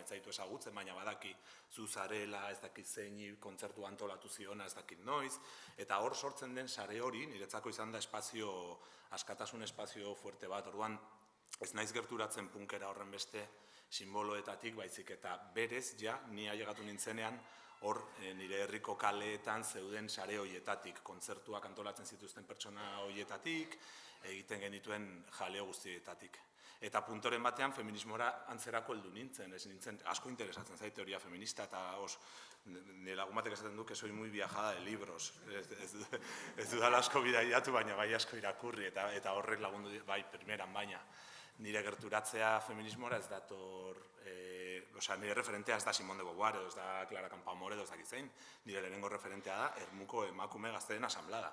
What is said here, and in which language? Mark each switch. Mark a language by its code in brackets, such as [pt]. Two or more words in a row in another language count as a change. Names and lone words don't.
[eu] ez zaitu ezagutzen, baina badaki zu zarela, ez dakit zeini kontzertu antolatu ziona, ez dakit noiz, eta hor sortzen den sare hori, niretzako izan da askatasun espazio fuerte bat, orduan ez naiz gerturatzen punkera horren beste simboloetatik, baizik eta berez, ja, ni ailegatu nintzenean, hor nire herriko kaleetan zeuden sare hoietatik, kontzertuak antolatzen zituzten pertsona hoietatik, egiten genituen jaleo guztietatik. Eta puntoren batean feminismora antzerako heldu nintzen, ez nintzen, asko interesatzen zait teoria feminista, eta nire lagun batek esaten du [es] que soy muy viajada de libros, [eu] ez dudala asko bidaiatu, baina bai asko irakurri, eta horrek lagundu bai primeran, baina nire gerturatzea feminismora ez dator, nire referentea ez da Simone de Beauvoir, ez da Clara Campoamor, ez dakit zein, nire lehenengo referentea da Ermuko emakume gazteen asamblada.